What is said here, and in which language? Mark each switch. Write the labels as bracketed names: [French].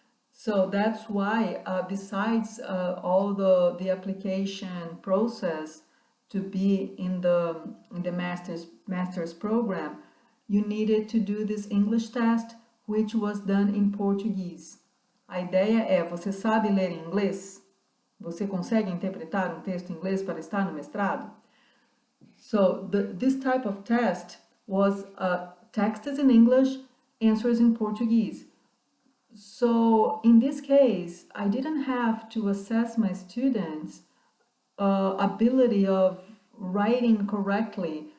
[English] So that's why, besides all the application process to be in the master's program, you needed to do this English test, which was done in Portuguese. [Portuguese] A ideia é, você sabe ler em inglês? Você consegue interpretar um texto em inglês para estar no mestrado? [English] So this type of test was text is in English, answers in Portuguese. So in this case, I didn't have to assess my students' ability of writing correctly.